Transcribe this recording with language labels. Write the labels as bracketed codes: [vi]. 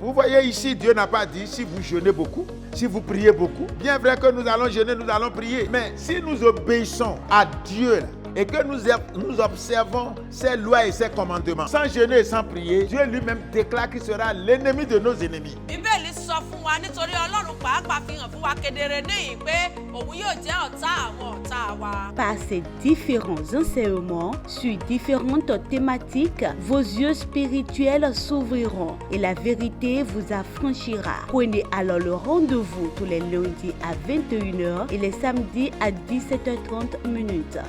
[fr] Vous voyez ici, Dieu n'a pas dit si vous jeûnez beaucoup, si vous priez beaucoup. Bien vrai que nous allons jeûner, nous allons prier. Mais si nous obéissons à Dieu et que nous observons ses lois et ses commandements, sans jeûner et sans prier, Dieu lui-même déclare qu'il sera l'ennemi de nos ennemis. [yo] Bíbélì sọ sọ fún wa nítorí Ọlọ́run pàápàá fi hàn fún wa kedere níyìn pé òun yóò jẹ́ ọ̀tá àwọn ọ̀tá wa. [fr] Par ces différents enseignements sur différentes thématiques, vos yeux spirituels s'ouvriront et la vérité vous affranchira. Prenez alors le rendez-vous tous les lundis à 21h et les samedis à 17h30.